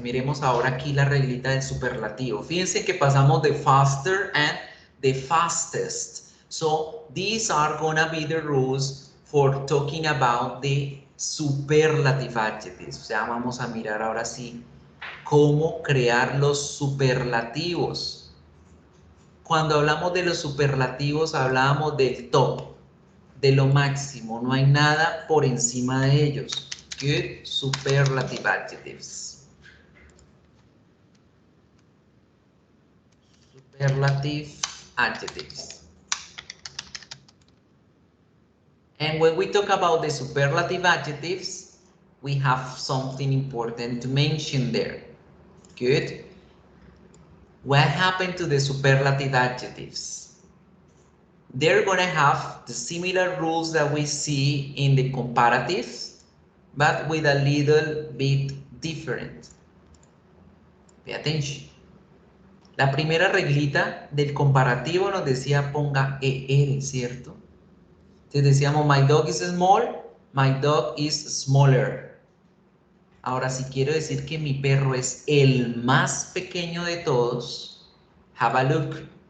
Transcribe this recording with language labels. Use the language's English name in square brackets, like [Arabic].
[Spanish] Miremos ahora aquí la reglita del superlativo. Fíjense que pasamos de [English] faster and the fastest. So these are gonna be the rules for talking about the superlative adjectives. [Spanish] O sea, vamos a mirar ahora sí cómo crear los superlativos. Cuando hablamos de los superlativos, hablábamos del top, de lo máximo. No hay nada por encima de ellos. [English] Good superlative adjectives. Superlative adjectives. And when we talk about the superlative adjectives, we have something important to mention there. Good. What happened to the superlative adjectives? They're going to have the similar rules that we see in the comparatives, but with a little bit different. Pay attention. [Spanish] La primera reglita del comparativo nos decía ponga ER, ¿cierto? Entonces decíamos [English] my dog is small, my dog is smaller. [Spanish] Ahora, si quiero decir que mi perro es el más pequeño de todos, [English] have a look.